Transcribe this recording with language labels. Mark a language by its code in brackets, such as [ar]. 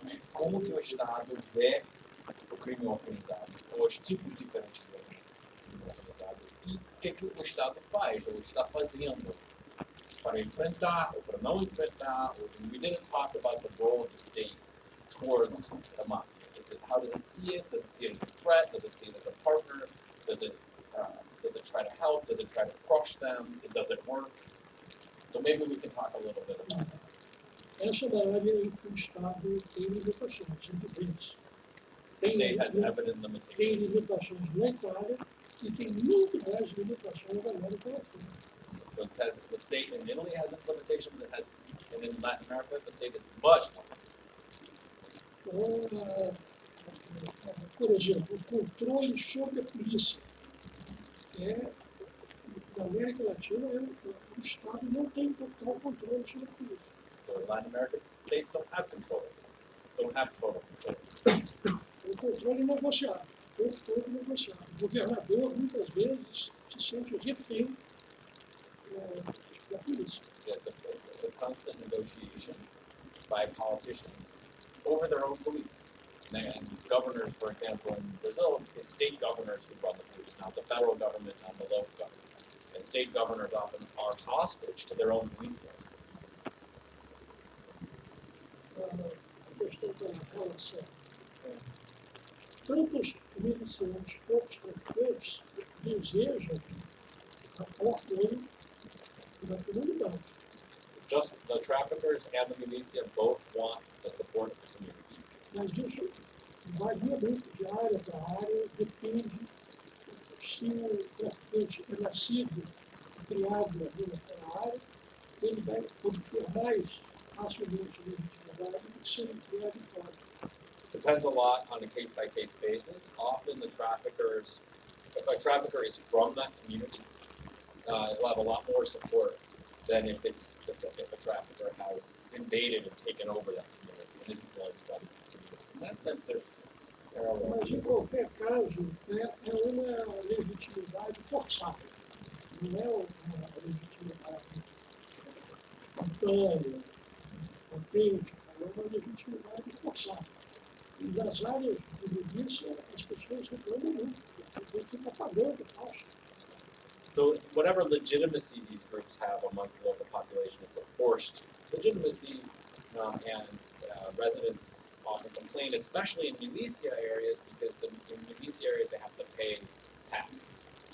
[pt] Mas como que o Estado vê o crime organizado? Os tipos diferentes do crime organizado? E o que o Estado faz ou está fazendo para enfrentar ou para não enfrentar? [en] We didn't talk about the role of the state towards the mafia. How does it see it? Does it see it as a threat? Does it see it as a partner? Does it try to help? Does it try to crush them? Does it work? So maybe we can talk a little bit about that. [pt] essa é uma área em que o Estado tem limitações, evidentes. [en] The state has evident [pt] Tem [en] limitations. [pt] limitações na Itália e tem muito mais limitações na América Latina. [en] So it says the state in Italy has its limitations, and in Latin America, the state is much more. [pt] Então, por exemplo, o controle sobre a polícia é Na América Latina, o Estado não tem total controle sobre a polícia. [en] So Latin American states don't have control, don't have total control. [pt] O controle negociado, controle negociado. O governador, muitas vezes, se sente refém da polícia. [en] It's a constant negotiation by politicians over their own police. And governors, for example, in Brazil, it's state governors who run the police, not the federal government, not the local government. And state governors often are hostage to their own police forces. [pt] A questão que ela fala é, tantos milicianos quanto os traficantes desejam o apoio da comunidade. [en] Just the traffickers and the militia both want the support of the community. [pt] Mas isso varia muito de área para área, depende se o traficante é nascido, criado naquela área, ele vai obter mais facilmente legitimidade do que se ele vier de fora. [en] Depends a lot on a case-by-case basis. Often the traffickers, if a trafficker is from that community, it'll have a lot more support than if a trafficker has invaded and taken over that community and isn't really from the community. In that sense, there's parallels. [pt] Mas, em qualquer caso, é uma legitimidade forçada. Não é uma legitimidade espontânea, autêntica, é uma legitimidade forçada. E nas áreas de milícia, as pessoas reclamam muito, porque fica pagando taxa. [en] So whatever legitimacy these groups have amongst the local population, it's a forced legitimacy, and residents often complain, especially in militia areas, because in militia areas they have to pay tax.